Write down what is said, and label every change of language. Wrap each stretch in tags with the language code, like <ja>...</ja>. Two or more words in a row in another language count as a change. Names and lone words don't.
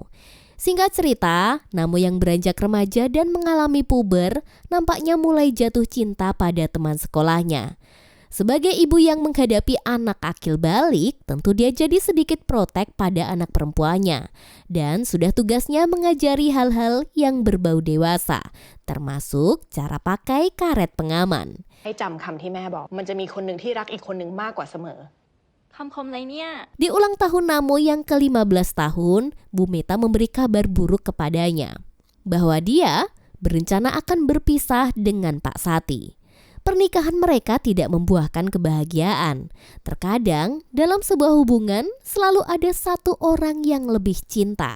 <id>Singkat cerita, Namo yang beranjak remaja dan mengalami puber nampaknya mulai jatuh cinta pada teman sekolahnya. Sebagai ibu yang menghadapi anak akil balik, tentu dia jadi sedikit protek pada anak perempuannya. Dan sudah tugasnya mengajari hal-hal yang berbau dewasa, termasuk cara pakai karet pengaman.</id> <th>ให้จำคำที่แม่บอกมันจะมีคนหนึ่งที่รักอีกคนหนึ่งมากกว่าเสมอ</th> <id>Di ulang tahun Namo yang ke-15 tahun, Bu Meta memberi kabar buruk kepadanya bahwa dia berencana akan berpisah dengan Pak Sati. Pernikahan mereka tidak membuahkan kebahagiaan. Terkadang dalam sebuah hubungan selalu ada satu orang yang lebih cinta.</id>